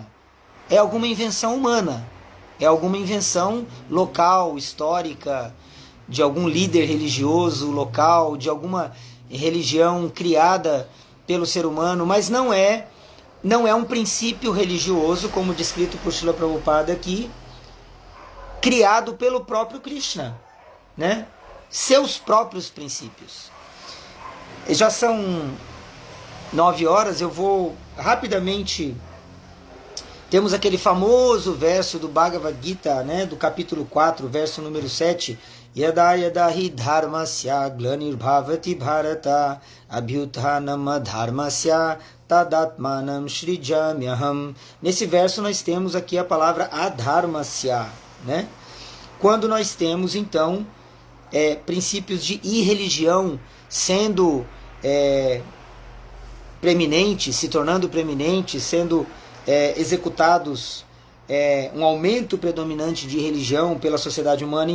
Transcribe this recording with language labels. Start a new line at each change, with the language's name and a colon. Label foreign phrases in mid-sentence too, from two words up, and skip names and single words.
Portuguese: É alguma invenção humana, é alguma invenção local, histórica, de algum líder religioso local, de alguma religião criada pelo ser humano, mas não é um princípio religioso, como descrito por Srila Prabhupada aqui, criado pelo próprio Krishna, né? Seus próprios princípios. Já são 9 horas, eu vou rapidamente... Temos aquele famoso verso do Bhagavad Gita, né, do capítulo 4, verso número 7.
Sanskrit: यदा यदा हि धर्मस्य ग्लानिर्भवति भारत अभ्युत्थानम् धर्मस्य तदात्मानं सृजाम्यहम्.
Portuguese: Nesse verso nós temos aqui a palavra adharmasya, né? Quando nós temos então princípios de irreligião sendo preeminentes, se tornando preeminentes, sendo executados, um aumento predominante de religião pela sociedade humana.